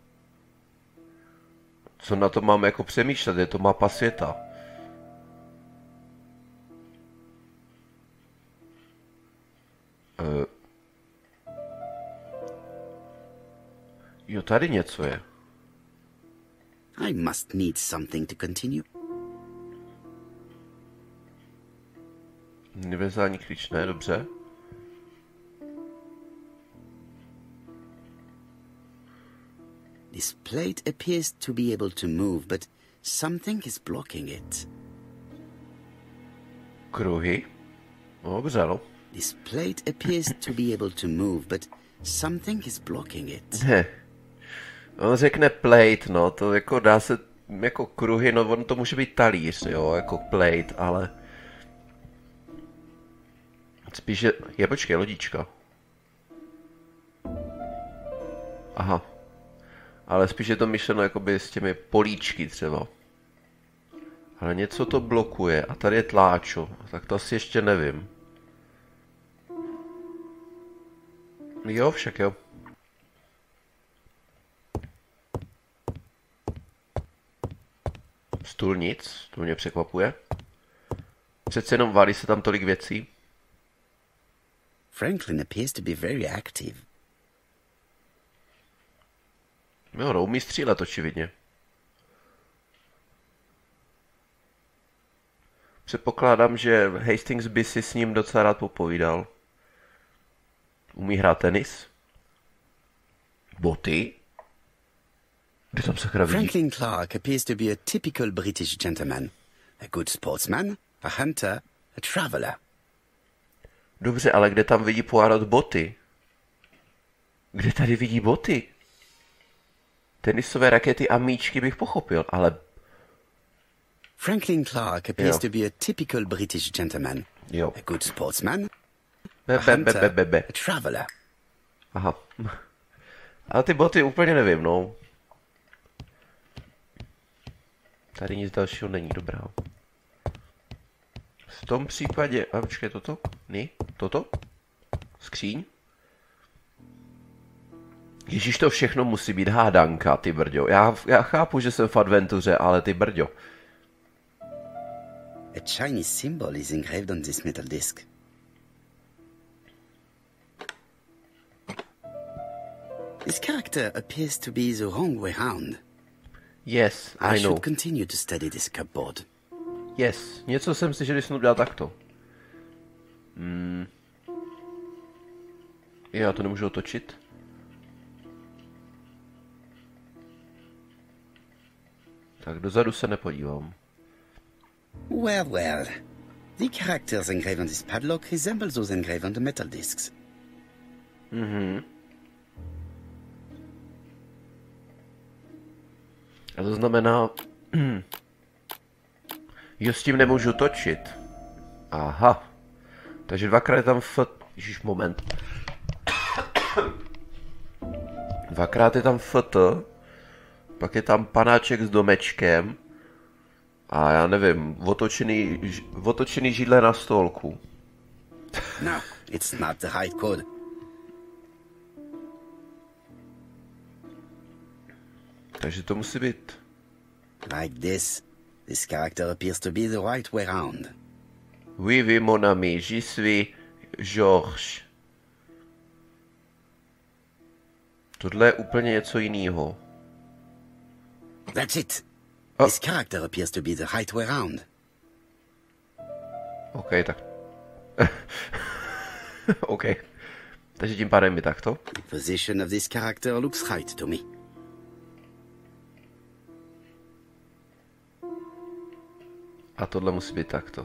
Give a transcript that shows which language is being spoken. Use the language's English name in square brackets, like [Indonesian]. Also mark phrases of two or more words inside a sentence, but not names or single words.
[Czech] Co na to mám jako přemýšlet? Je to mapa světa. Jo, tady něco je. [English] I must need something to continue. [Czech] Univerzální klíč, ne? Dobře. [English] This plate appears to be able to move, but something is blocking it. [Czech] Kruhy. No, dobře, no. [English] This plate appears to be able to move, but something is blocking it. [Czech] Ne. On řekne plate, no, to jako dá se, jako kruhy, no, on to může být talíř, jo, jako plate, ale... Spíš je, počkej, lodička. Aha. Ale spíš je to myšleno jakoby s těmi políčky třeba. Ale něco to blokuje a tady je tláčo, tak to asi ještě nevím. Jo, však jo. Stůl nic, to mě překvapuje. Přece jenom válí se tam tolik věcí. [English] Franklin appears to be very active. [Czech] Jo, no, umí střílet očividně. Předpokládám, že Hastings by si s ním docela rád popovídal. Umí hrát tenis? Boty? Kde tam sakra vidí? [English] Franklin Clark appears to be a typical British gentleman. A good sportsman, a hunter, a traveler. [Czech] Dobře, ale kde tam vidí Poirot boty? Kde tady vidí boty? Tenisové rakety a míčky bych pochopil, ale... [English] Franklin Clark appears to be a typical British gentleman. [Czech] Jo. [English] A good sportsman, Be, a be, be, hunter, be, be, be. a traveler. [Czech] Aha. Ale ty boty úplně nevím, no. Tady nic dalšího není, dobrá. V tom případě... A počkej, toto? Ne? Toto? Skříň? Ježíš, to všechno musí být hádanka, ty brďo. Já chápu, že jsem v adventuře, ale ty brďo. [English] A Chinese symbol is engraved on this metal disc. This character appears to be the wrong way round. Yes, I I know. should continue to study this cupboard. Yes, [Czech] něco jsem si, že když jsem udělal takto. Já to nemůžu otočit. Tak dozadu se nepodívám. [English] Well, well. The characters engraved on this padlock resemble those engraved on the metal discs. [Czech] A to znamená... Jo, s tím nemůžu točit. Aha. Takže dvakrát je tam Ježíš, moment. Dvakrát je tam FT. Pak je tam panáček s domečkem. A já nevím, otočený židle na stolku. No, [English] it's not the right code. [Czech] Takže to musí být... [English] Like this, this character appears to be the right way round. [French] Oui, oui, mon ami, j'y suis Georges. [Czech] Tohle je úplně něco jiného. [English] That's it. Oh. This character appears to be the right way round. [Czech] OK, tak... OK. Takže tím pádem je takto. [English] The position of this character looks right to me. [Czech] A tohle musí být takto.